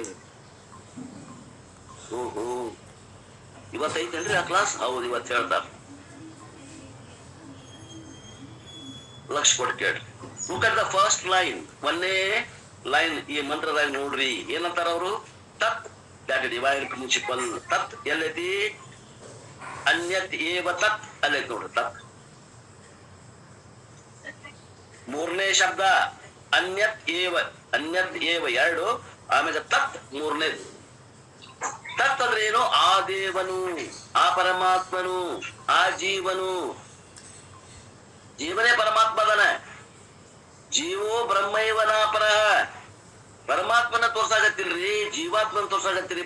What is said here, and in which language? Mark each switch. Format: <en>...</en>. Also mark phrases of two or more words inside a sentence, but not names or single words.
<kn>ಓಹೋ, ಇವತ್ತೈತೇನ್ರಿ ಆ ಕ್ಲಾಸ್? ಹೌದು, ಇವತ್ತು ಹೇಳ್ತಾರ. ಲಕ್ಷ ಕೊಟ್ಟು ಕೇಳ್ರಿ.</kn> <en>look at the first line.</en> <kn>1ನೇ ಲೈನ್ ಈ ಮಂತ್ರದಾಗ ನೋಡ್ರಿ. ಏನಂತಾರ ಅವರು?</kn> <en>ತತ್, that divine principle.</en> <kn>ತತ್ ಎಲ್ಲೈತಿ?</kn> <sa>ಅನ್ಯತ್ ಏವ ತತ್,</sa> <kn>ಅಲ್ಲೈತಿ ನೋಡ್ರಿ. ತತ್ ಮೂರನೇ ಶಬ್ದ</kn> <sa>ಅನ್ಯತ್ ಏವ, ಅನ್ಯತ್ ಏವ</sa> <kn>ಎರಡು, ಆಮೇಲೆ ತತ್ ಮೂರನೇದು. ತತ್ ಅಂದ್ರೆ ಏನು? ಆ ದೇವನು, ಆ ಪರಮಾತ್ಮನು, ಆ ಜೀವನು. ಜೀವನೇ ಪರಮಾತ್ಮ ಅದನ.</kn> <sa>ಜೀವೋ ಬ್ರಹ್ಮೈವನ ಪರ.</sa> <kn>ಪರಮಾತ್ಮನ ತೋರ್ಸಾಗತ್ತಿಲ್ರಿ, ಜೀವಾತ್ಮನ ತೋರ್ಸಾಗತ್ತೀರಿ.</kn>